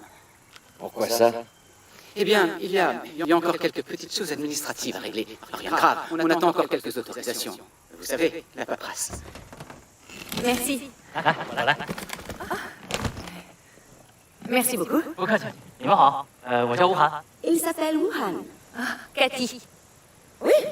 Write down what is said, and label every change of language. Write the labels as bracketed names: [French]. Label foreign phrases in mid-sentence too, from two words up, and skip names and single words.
[French] Pourquoi ça? Eh bien, il y a encore quelques petites choses administratives à régler. Rien de grave, on attend encore quelques autorisations. Vous savez, la paperasse. Merci. Merci beaucoup. [Chinese] 不客气，你们好，我叫吴涵。 [French] Il s'appelle Wuhan. Cathy. Oui.